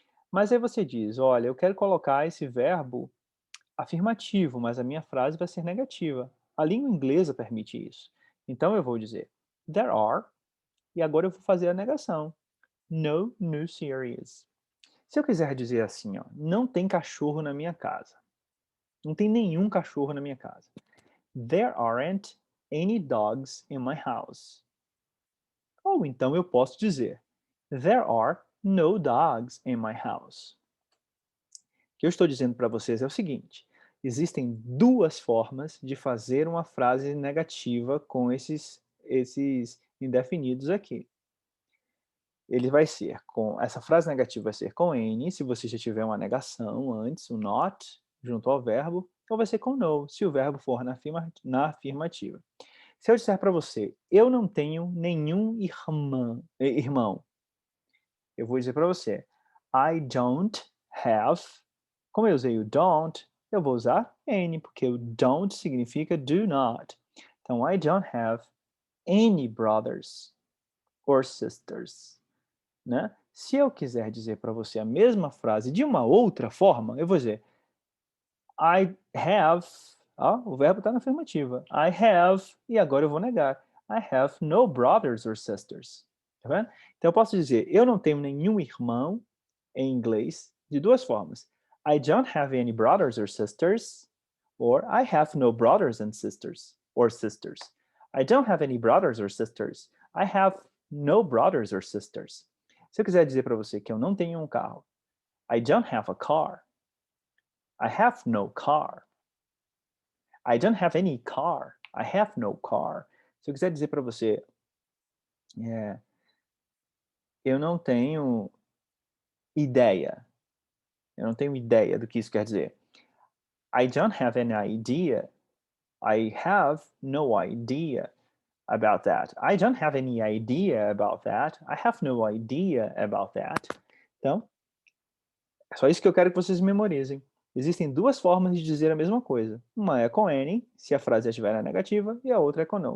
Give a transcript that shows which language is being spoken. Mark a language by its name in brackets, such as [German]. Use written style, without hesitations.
[Portuguese] Mas aí você diz, olha, eu quero colocar esse verbo afirmativo, mas a minha frase vai ser negativa. A língua inglesa permite isso. Então eu vou dizer, [English] there are, [Portuguese] e agora eu vou fazer a negação. No new series. Se eu quiser dizer assim, ó, não tem cachorro na minha casa. Não tem nenhum cachorro na minha casa. [English] There aren't any dogs in my house. [Portuguese] Ou então eu posso dizer, [English] there are no dogs in my house. [Portuguese] O que eu estou dizendo para vocês é o seguinte, existem duas formas de fazer uma frase negativa com esses indefinidos aqui. Ele vai ser com, essa frase negativa vai ser com N, se você já tiver uma negação antes, o not, junto ao verbo, ou vai ser com no, se o verbo for na afirmativa. Se eu disser para você, eu não tenho nenhum irmão, eu vou dizer para você, [English] I don't have, [Portuguese] como eu usei o don't, eu vou usar N, porque o don't significa [English] do not. [Portuguese] Então, [English] I don't have any brothers or sisters. [Portuguese] Né? Se eu quiser dizer para você a mesma frase de uma outra forma, eu vou dizer [English] I have, [Portuguese] o verbo está na afirmativa. [English] I have, [Portuguese] e agora eu vou negar. [English] I have no brothers or sisters. [Portuguese] Tá vendo? Então eu posso dizer, eu não tenho nenhum irmão em inglês de duas formas. [English] I don't have any brothers or sisters, or I have no brothers and sisters, or sisters. I don't have any brothers or sisters. I have no brothers or sisters. [Portuguese] Se eu quiser dizer para você que eu não tenho um carro, [English] I don't have a car. I have no car. I don't have any car. I have no car. [Portuguese] Se eu quiser dizer para você, eu não tenho ideia. Eu não tenho ideia do que isso quer dizer. [English] I don't have any idea. I have no idea about that. I don't have any idea about that. I have no idea about that. [Portuguese] Então, é só isso que eu quero que vocês memorizem. Existem duas formas de dizer a mesma coisa. Uma é com N, se a frase estiver na negativa, e a outra é com no.